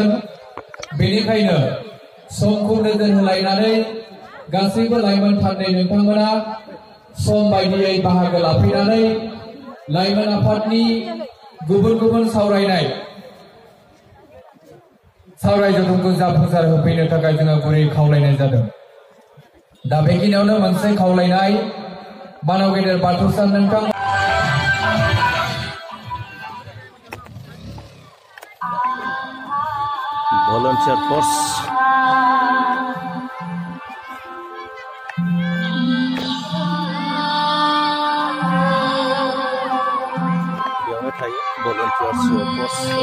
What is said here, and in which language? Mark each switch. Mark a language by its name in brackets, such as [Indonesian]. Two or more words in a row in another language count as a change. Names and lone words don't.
[Bodo] बेनिखायनो समखौ नोजोर होलायनानै गासैबो लाइमोन थान्दै नोंथांमोना सम बायदियै बाहागो लाफैनानै लाइमोन आफादनि गुबुन गुबुन सावराय जथुमखौ जाफुंसार होफैनो थाखाय जोङो गुरै खावलायनाय जादों। दा बेखिनियावनो मोनसे खावलायनाय मानव गेदेर बाथौसा नोंथां [English] volunteer force [Bodo] बेयावनो थायो [English] volunteers force